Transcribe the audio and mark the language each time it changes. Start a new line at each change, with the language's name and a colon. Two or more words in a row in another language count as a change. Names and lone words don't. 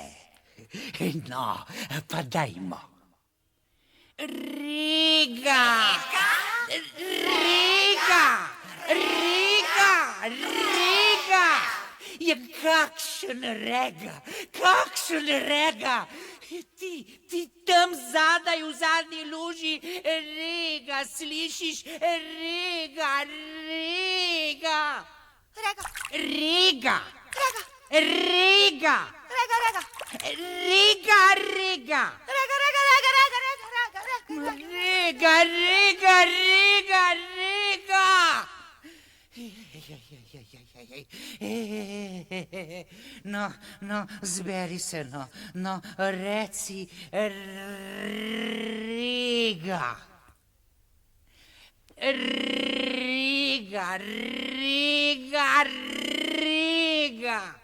Slovenian: No, pa dajmo. Riga. Riga. Riga. Riga. Je kakšen rega. Kakšen rega. Ti tam zadaj v zadnji luži. Riga, slišiš? Riga. Riga. Riga. Riga. Riga, riga. Riga, riga, riga, riga. No, zberi se, no, reci riga. Riga, riga, riga.